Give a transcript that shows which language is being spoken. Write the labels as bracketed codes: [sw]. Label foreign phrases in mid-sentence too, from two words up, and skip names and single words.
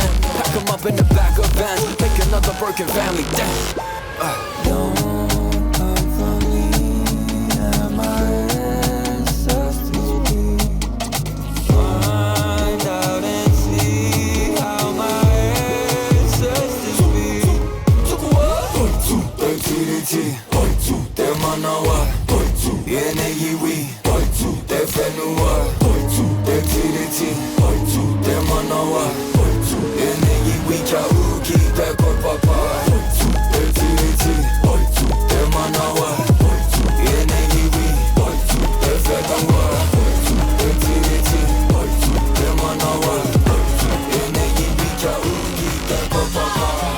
[en] Pack them up in the back of vans. Make another broken family. Damn. Don't come for me and my ancestors, please. Find out and see how my ancestors be. [mi] Te manawa, e ne iwi, te whenua, te tiriti, te manawa, e ne iwi kia uki te kopapa, te tiriti, te manawa, e ne iwi, te whenua, te tiriti, te manawa, e ne iwi kia uki te kopapa.